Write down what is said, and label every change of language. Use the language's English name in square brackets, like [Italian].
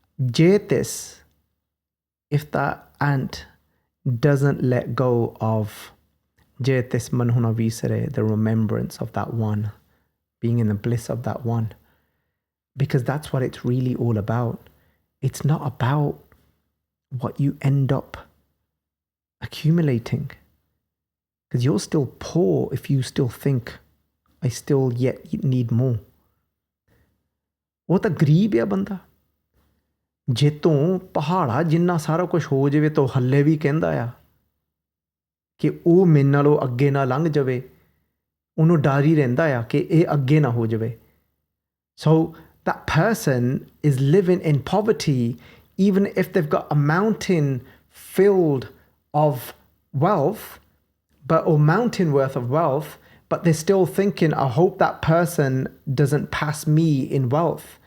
[English] Jetis, if that ant doesn't let go of [Punjabi] Jetis manhuna visare, [English] the remembrance of that one, being in the bliss of that one, because that's what it's really all about. It's not about what you end up accumulating, because you're still poor if you still think, I still yet need more. [Punjabi] वो ਤਾਂ ਗਰੀਬ ਆ ਬੰਦਾ, ਜੇ ਤੋਂ ਪਹਾੜਾ ਜਿੰਨਾ ਸਾਰਾ ਕੁਝ ਹੋ ਜਾਵੇ ਤਾਂ ਹੱਲੇ ਵੀ ਕਹਿੰਦਾ ਆ ਕਿ ਉਹ ਮੇਰੇ ਨਾਲੋਂ ਅੱਗੇ ਨਾ ਲੰਘ ਜਾਵੇ, ਉਹਨੂੰ ਡਰ ਹੀ ਰਹਿੰਦਾ ਆ ਕਿ ਇਹ ਅੱਗੇ ਨਾ ਹੋ ਜਾਵੇ. [English] So that person is living in poverty even if they've got a mountain filled of wealth, or mountain worth of wealth, but they're still thinking, I hope that person doesn't pass me in wealth.